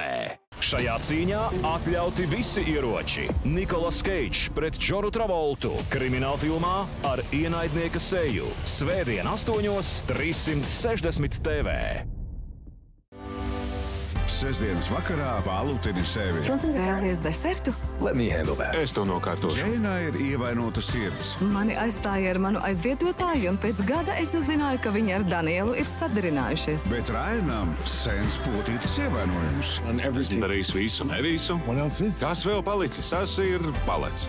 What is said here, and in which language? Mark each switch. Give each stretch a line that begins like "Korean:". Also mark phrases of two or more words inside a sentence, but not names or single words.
Latvian: Šajā cīņā atļauti visi ieroči. Nikolas Keidžs pret Džonu Travoltu. Kriminālfilmā ar ienaidnieka seju. Svētdien 8:00 360 TV. Sestdienas vakarā palutini sevi. Vēlies desertu?
English: Let me handle that.
Latvian: Es to nokārtošu. Džēnā ir ievainota sirds. Mani aizstāja ar manu aizvietotāju, un pēc gada es uzzināju, ka viņi ar Danielu ir sadarinājušies. Bet Rainam sens potītas ievainojums. Darīs visu, nevisu. Kas vēl palicis? Tas ir palets.